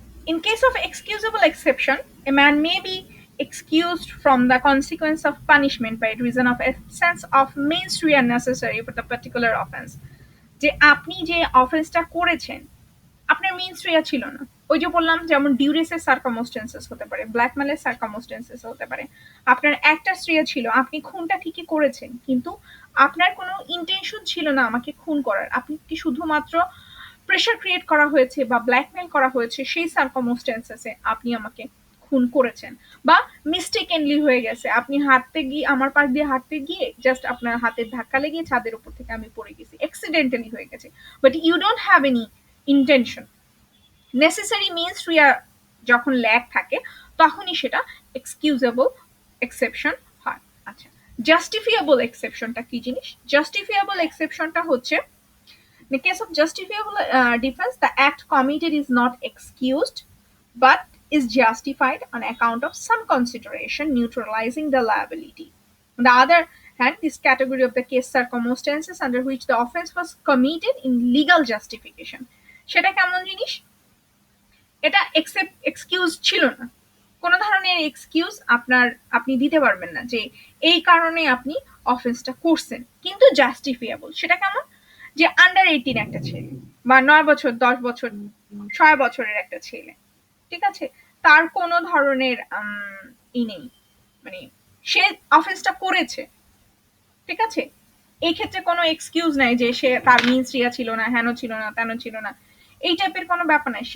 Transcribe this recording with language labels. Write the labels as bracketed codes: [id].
[en] In case of excusable exception, a man may be excused from the consequence of punishment by reason of absence of means rea necessary for the particular offense. [bn] যে আপনি যে অফেন্সটা করেছেন আপনার means Riya ছিল না। ওই যে বললাম যেমন ডিউরেসের সার্কামস্টেন্সেস হতে পারে, ব্ল্যাকমেলের সার্কামস্টেন্সেস হতে পারে। আপনার একটা স্ত্রিয়া ছিল, আপনি খুনটা ঠিকই করেছেন, কিন্তু আপনার কোনো ইন্টেনশন ছিল না আমাকে খুন করার। আপনি কি শুধুমাত্র প্রেশার ক্রিয়েট করা হয়েছে বা ব্ল্যাকমেল করা হয়েছে, সেই সার্কামস্টেন্সেসে আপনি আমাকে খুন করেছেন, বা মিস্টেকেনলি হয়ে গেছে, আপনি হাঁটতে গিয়ে আমার পাশ দিয়ে হাঁটতে গিয়ে জাস্ট আপনার হাতের ধাক্কা লেগে ছাদের উপর থেকে আমি পড়ে গেছি, অ্যাক্সিডেন্টালি হয়ে গেছে, [en] But you don't have any intention. [bn] Necessary means Riya যখন ল্যাগ থাকে তখনই সেটা এক্সকিউজেবল এক্সেপশন হয়। আচ্ছা, জাস্টিফিয়েবল এক্সেপশনটা কি জিনিস? জাস্টিফিয়েবল এক্সেপশনটা হচ্ছে [en] in the case of justifiable defense, the act committed is not excused but is justified on account of some consideration neutralizing the liability. On the other hand, this category of the case circumstances under which the offense was committed in legal justification. [bn] সেটা কেমন জিনিস? এটা excuse ছিল না, কোনো ধরনের excuse আপনি দিতে পারবেন না যে এই কারণে আপনি অফেন্সটা করছেন, কিন্তু জাস্টিফিয়েবল। সেটা কেমন? যে আন্ডার 18 একটা ছেলে বা 9 বছর 10 বছর 6 বছরের একটা ছেলে, ঠিক আছে, তার কোনো ধরনের ই নেই, মানে সে অফেন্সটা করেছে, ঠিক আছে, এই ক্ষেত্রে কোনো এক্সকিউজ নাই যে সে তার মিনস রিয়া ছিল না, হেন ছিল না, তেন ছিল না, এই টাইপের কোনো ব্যাপার নাই।